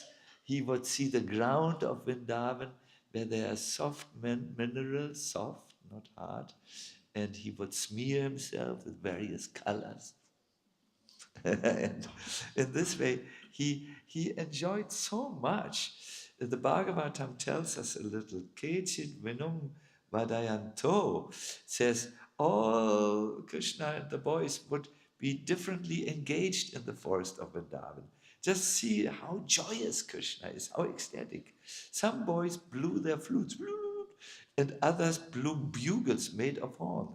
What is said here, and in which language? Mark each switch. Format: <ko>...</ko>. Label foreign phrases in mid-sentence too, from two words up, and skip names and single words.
<en>He would see the ground of Vrindavan where there are soft minerals, soft, not hard. And he would smear himself with various colors. And in this way, he enjoyed so much. The Bhagavatam tells us a little.</en> <sa>केचिद् वेणून् वादयन्तो</sa> <en>says all Krishna and the boys would be differently engaged in the forest of Vrindavan. Just see how joyous Krishna is, how ecstatic. Some boys blew their flutes, and others blew bugles made of horn.</en>